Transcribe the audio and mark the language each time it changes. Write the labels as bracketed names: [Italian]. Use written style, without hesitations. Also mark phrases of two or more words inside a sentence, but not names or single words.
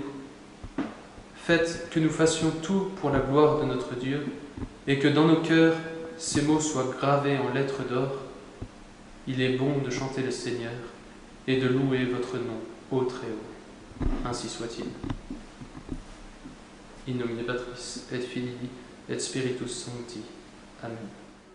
[French] Faites que nous fassions tout pour la gloire de notre Dieu et que dans nos cœurs, ces mots soient gravés en lettres d'or. Il est bon de chanter le Seigneur et de louer votre nom au Très-Haut. Ainsi soit-il. [Latin] In nomine Patris et Filii et Spiritus Sancti. Amen.